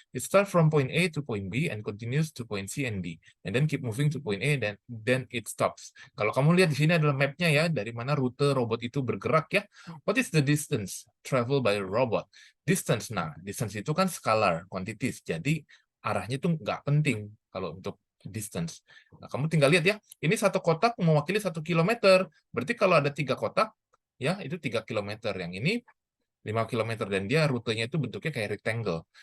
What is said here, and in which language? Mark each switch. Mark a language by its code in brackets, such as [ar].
[en] It starts from point A to point B and continues to point C and D. And then keep moving to point A, then it stops. [id] Kalau kamu lihat di sini adalah map-nya ya, dari mana rute robot itu bergerak ya. [en] What is the distance traveled by a robot? [id] Distance, nah, distance itu kan scalar, quantities. Jadi, arahnya itu nggak penting kalau untuk distance. Nah, kamu tinggal lihat ya, ini satu kotak mewakili 1 kilometer. Berarti kalau ada 3 kotak, ya itu 3 kilometer. Yang ini 5 kilometer dan dia rutenya itu bentuknya kayak rectangle.